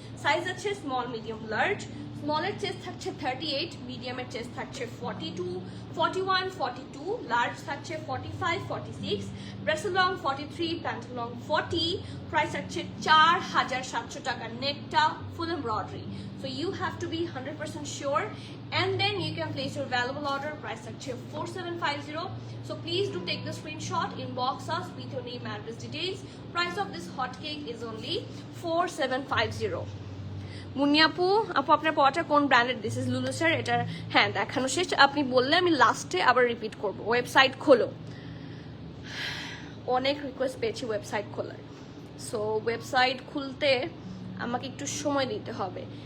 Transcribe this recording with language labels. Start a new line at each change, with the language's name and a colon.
Bangla: Size আছে small, medium, large. স্মলের chest থাকছে 38, মিডিয়ামের চেস্ট থাকছে 42, 41, 42, লার্জ থাকছে 45, 46, dress long 43, pant long 40। Price থাকছে 4700 টাকা, নেকটা ফুল embroidery.
English: So you have to be 100% sure, and then you can place your valuable order. Price থাকছে 4750. So please do take the screenshot, inbox us with your name, address, details. Price of this hot cake is only 4750.
Bangla: মুন্নিয়াপু আপু, আপনার পড়াটা কোন ব্র্যান্ডের?
English: This is লুলুসের।
Bangla: এটা হ্যাঁ দেখানো শেষ, আপনি বললে আমি লাস্টে আবার রিপিট করব। ওয়েবসাইট খোলো, অনেক রিকোয়েস্ট পেয়েছি ওয়েবসাইট খোলার। সো ওয়েবসাইট খুলতে আমাকে একটু সময় দিতে হবে।